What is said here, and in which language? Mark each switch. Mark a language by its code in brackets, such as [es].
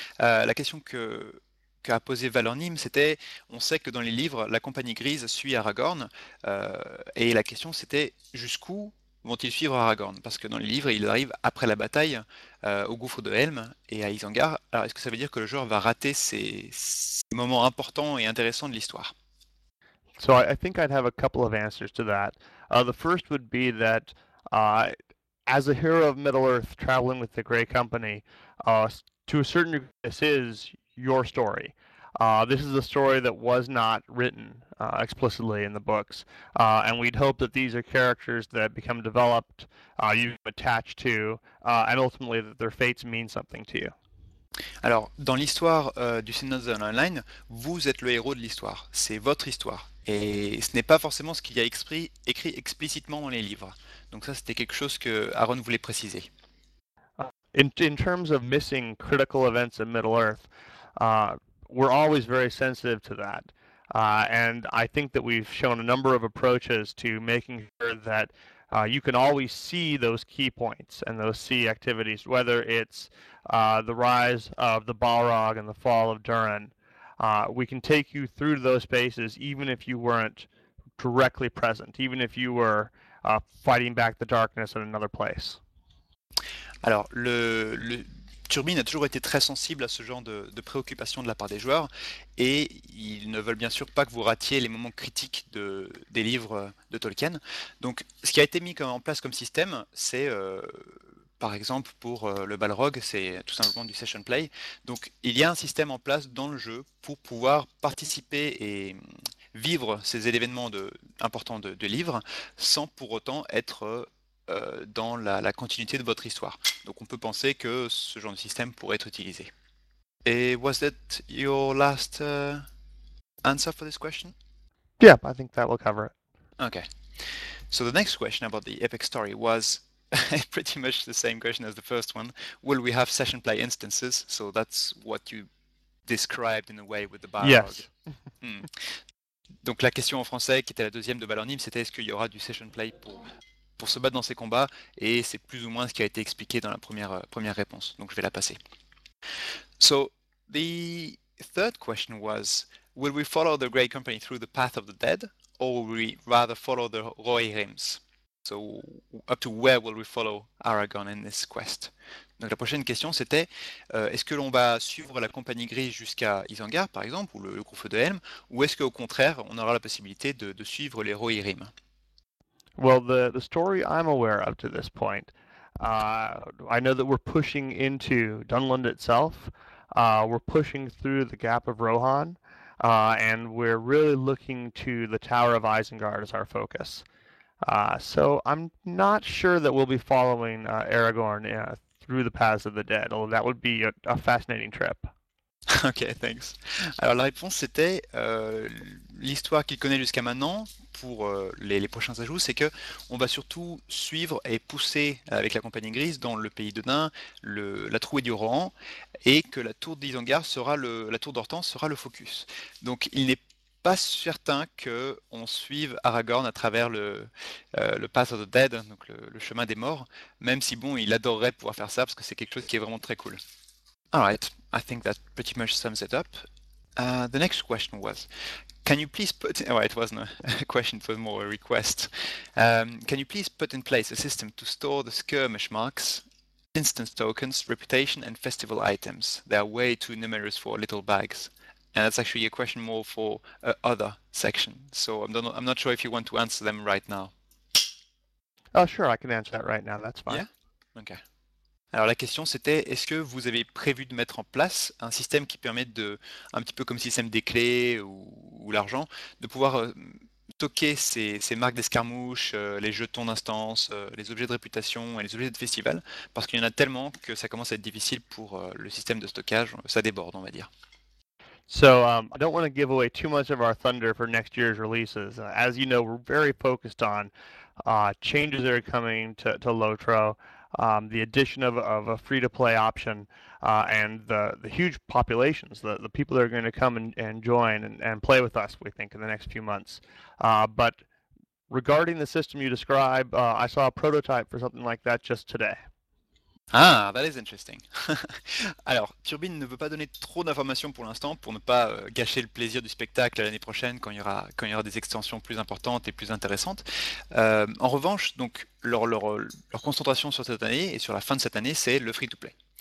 [fr] La question qu'a posé Valornim, c'était, on sait que dans les livres, la Compagnie Grise suit Aragorn, et la question c'était jusqu'où vont-ils suivre Aragorn? Parce que dans les livres, ils arrivent après la bataille au gouffre de Helm et à Isengard. Alors, est-ce que ça veut dire que le joueur va rater ces moments importants et intéressants de l'histoire? [en] So I think I'd have a couple of answers to that. The first would be that as a hero of Middle-earth traveling with the Grey Company, to a certain degree, this is your story. This is a story that was not written explicitly in the books, and we'd hope that these are characters that become developed, you attach to, and ultimately that their fates mean something to you. [fr] Alors, dans l'histoire du Seigneur des Anneaux Online, vous êtes le héros de l'histoire. C'est votre histoire. Et ce n'est pas forcément ce qu'il y a écrit explicitement dans les livres. Donc ça, c'était quelque chose que Aaron voulait préciser. [en] In terms of missing critical events in Middle-earth, we're always very sensitive to that. And I think that we've shown a number of approaches to making sure that you can always see those key points and those key activities, whether it's the rise of the Balrog and the fall of Durin. We can take you through to those spaces even if you weren't directly present, even if you were fighting back the darkness in another place. [fr] Alors, le Turbine a toujours été très sensible à ce genre de préoccupations de la part des joueurs, et ils ne veulent bien sûr pas que vous ratiez les moments critiques des livres de Tolkien. Donc, ce qui a été mis en place comme système, c'est par exemple pour le Balrog, c'est tout simplement du session play. Donc, il y a un système en place dans le jeu pour pouvoir participer et vivre ces événements importants de livres sans pour autant être dans la continuité de votre histoire. Donc on peut penser que ce genre de système pourrait être utilisé. [en] Et was that your last answer for this question? Yep, I think that will cover it. Okay. So the next question about the epic story was pretty much the same question as the first one. Will we have session play instances? So that's what you described in a way with the Balrog. Yes. [fr] Donc la question en français qui était la deuxième de Valornim, c'était est-ce qu'il y aura du session play pour se battre dans ces combats, et c'est plus ou moins ce qui a été expliqué dans la première réponse. Donc je vais la passer. [en] So, the third question was, will we follow the Grey Company through the path of the dead, or will we rather follow the Rohirrims? So, up to where will we follow Aragorn in this quest? [fr] Donc la prochaine question c'était, est-ce que l'on va suivre la Compagnie Grise jusqu'à Isengard, par exemple, ou le gouffre de Helm, ou est-ce qu'au contraire, on aura la possibilité de suivre les Rohirrim? [en] Well, the story I'm aware of to this point, I know that we're pushing into Dunland itself. We're pushing through the Gap of Rohan, and we're really looking to the Tower of Isengard as our focus. So I'm not sure that we'll be following Aragorn through the paths of the dead, although that would be a fascinating trip. Ok, thanks. [fr] Alors la réponse c'était l'histoire qu'il connaît jusqu'à maintenant pour les prochains ajouts, c'est que on va surtout suivre et pousser avec la Compagnie Grise dans le pays de Nain, la trouée du Rohan, et que la tour d'Isengard sera la tour d'Orthanc sera le focus. Donc il n'est pas certain que on suive Aragorn à travers le Path of the Dead, donc le chemin des morts, même si bon il adorerait pouvoir faire ça parce que c'est quelque chose qui est vraiment très cool. [en] Alright, I think that pretty much sums it up. The next question was, can you please put... Oh, it wasn't a question, it was more a request. Can you please put in place a system to store the skirmish marks, instance tokens, reputation, and festival items? They are way too numerous for little bags. And that's actually a question more for other section. So I'm not sure if you want to answer them right now. Oh, sure, I can answer that right now. That's fine. Yeah? Okay. [fr] Alors la question c'était, est-ce que vous avez prévu de mettre en place un système qui permette de, un petit peu comme système des clés ou l'argent, de pouvoir stocker ces marques d'escarmouche, les jetons d'instance, les objets de réputation et les objets de festival, parce qu'il y en a tellement que ça commence à être difficile pour le système de stockage, ça déborde on va dire. [en] So, I don't want to give away too much of our thunder for next year's releases. As you know, we're very focused on changes that are coming to LOTRO, the addition of a free-to-play option, and the huge populations, the people that are going to come and join and play with us, we think, in the next few months. But regarding the system you describe, I saw a prototype for something like that just today. Ah, that is interesting. [fr] Alors, Turbine ne veut pas donner trop d'informations pour l'instant pour ne pas gâcher le plaisir du spectacle l'année prochaine quand il y aura des extensions plus importantes et plus intéressantes. En revanche, donc leur concentration sur cette année et sur la fin de cette année, c'est le free-to-play.